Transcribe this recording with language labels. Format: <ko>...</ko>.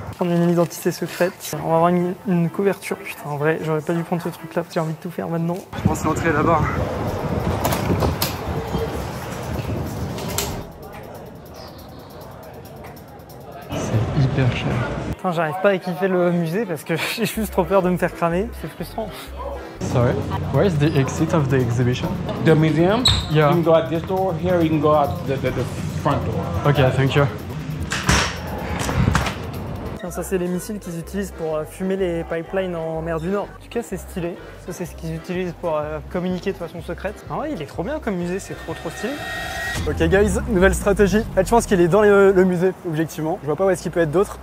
<fr>Prendre une identité secrète. On va avoir une couverture. Putain, en vrai, j'aurais pas dû prendre ce truc-là parce que j'ai envie de tout faire maintenant. Je pense l'entrée là-bas. C'est hyper cher. Putain, j'arrive pas à kiffer le musée parce que j'ai juste trop peur de me faire cramer. C'est frustrant.</fr> <en>Sorry, where is the exit of the exhibition? The museum? Yeah. You can go out this door. Here you can go out the front door. Ok, thank you.</en> <fr>Tiens, ça c'est les missiles qu'ils utilisent pour fumer les pipelines en mer du Nord. En tout cas, c'est stylé. Ça, c'est ce qu'ils utilisent pour communiquer de façon secrète. Ah ouais, il est trop bien comme musée, c'est trop stylé.</fr> <en>Ok guys,</en> <fr>nouvelle stratégie. En fait, je pense qu'il est dans le musée, objectivement. Je vois pas où est-ce qu'il peut être d'autre.</fr>